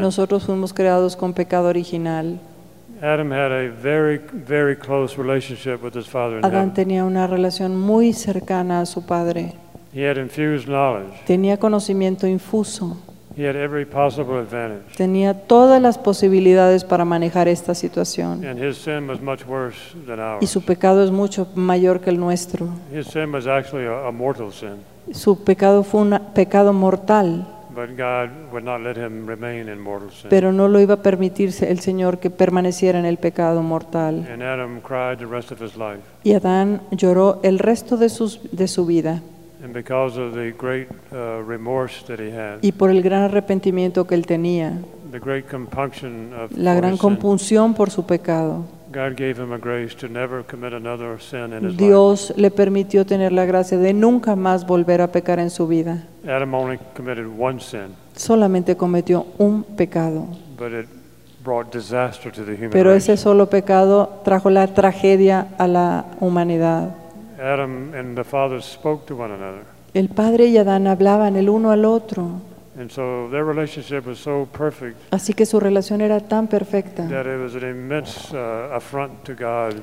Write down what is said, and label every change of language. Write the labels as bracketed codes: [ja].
[es] Nosotros fuimos creados con pecado original. [en] Adam had a very, very close relationship with his father in heaven. [es] Adán tenía una relación muy cercana a su padre. [en] He had infused knowledge. [es] Tenía conocimiento infuso. [en] He had every possible advantage. [es] Tenía todas las posibilidades para manejar esta situación. [en] And his sin was much worse than ours. [es] Y su pecado es mucho mayor que el nuestro. [en] His sin was actually a mortal sin. [es] Su pecado fue un pecado mortal. [en] But God would not let him remain in mortal sin. [es] Pero no lo iba a permitir el Señor que permaneciera en el pecado mortal. [en] And Adam cried the rest of his life. [es] Y Adán lloró el resto de su vida. [en] And because of the great, remorse that he had, [es] y por el gran arrepentimiento que él tenía, [en] the great compunction of [es] la gran compunción por su pecado, [en] God gave him a grace to never commit another sin in his [es] Dios [en] life. [es] Le permitió tener la gracia de nunca más volver a pecar en su vida. [en] Adam only committed one sin. [es] Solamente cometió un pecado. [en] But it brought disaster to the human [es] Pero [en] race. [es] Ese solo pecado trajo la tragedia a la humanidad. [en] Adam and the father spoke to one another. [es] El padre y Adán hablaban el uno al otro. [en] And so their relationship was so perfect. [es] Así que su relación era tan perfecta. [en] That it was an immense affront to God.